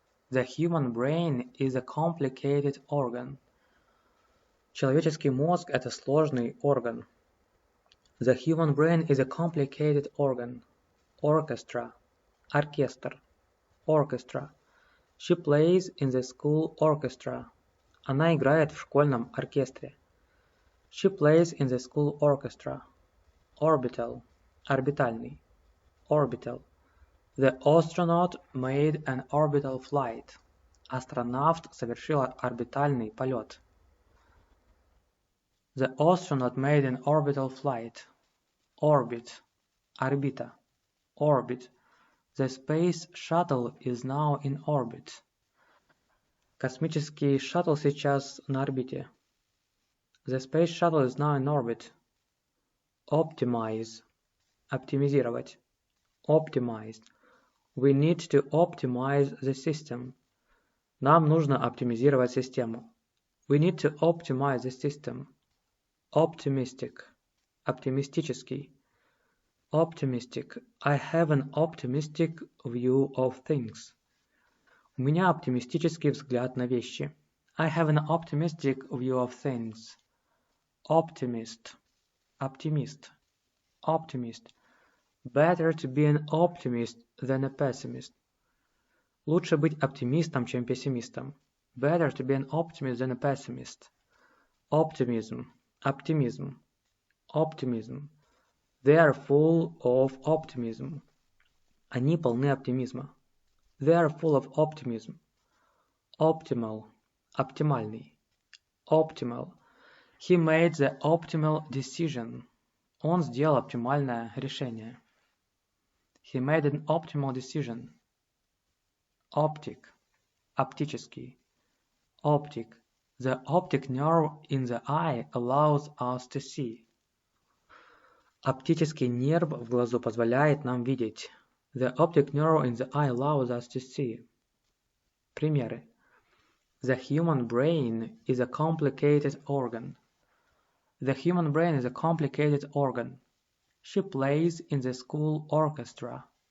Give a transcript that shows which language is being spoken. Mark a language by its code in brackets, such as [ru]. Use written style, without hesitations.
[en] The human brain is a complicated organ. [ru] Человеческий мозг – это сложный орган. [en] The human brain is a complicated organ. Orchestra, оркестр, orchestra. She plays in the school orchestra. [ru] Она играет в школьном оркестре. [en] She plays in the school orchestra. Orbital, орбитальный, orbital. The astronaut made an orbital flight. [ru] Астронавт совершил орбитальный полет. [en] The astronaut made an orbital flight. Orbit, орбита, orbit. The space shuttle is now in orbit. [ru] Космический шаттл сейчас на орбите. [en] The space shuttle is now in orbit. Optimize, оптимизировать, optimized. We need to optimize the system. [ru] Нам нужно оптимизировать систему. [en] We need to optimize the system. Optimistic, оптимистический. Optimistic. I have an optimistic view of things. [ru] У меня оптимистический взгляд на вещи. [en] I have an optimistic view of things. Optimist, оптимист, optimist. Better to be an optimist than a pessimist. [ru] Лучше быть оптимистом, чем пессимистом. [en] Better to be an optimist than a pessimist. Optimism, оптимизм, optimism. They are full of optimism. [ru] Они полны оптимизма. [en] They are full of optimism. Optimal, оптимальный, optimal. He made the optimal decision. [ru] Он сделал оптимальное решение. [en] He made an optimal decision. Optic, оптический, optic. The optic nerve in the eye allows us to see. [ru] Оптический нерв в глазу позволяет нам видеть. [en] The optic nerve in the eye allows us to see. [ru] Примеры. [en] The human brain is a complicated organ. The human brain is a complicated organ. She plays in the school orchestra.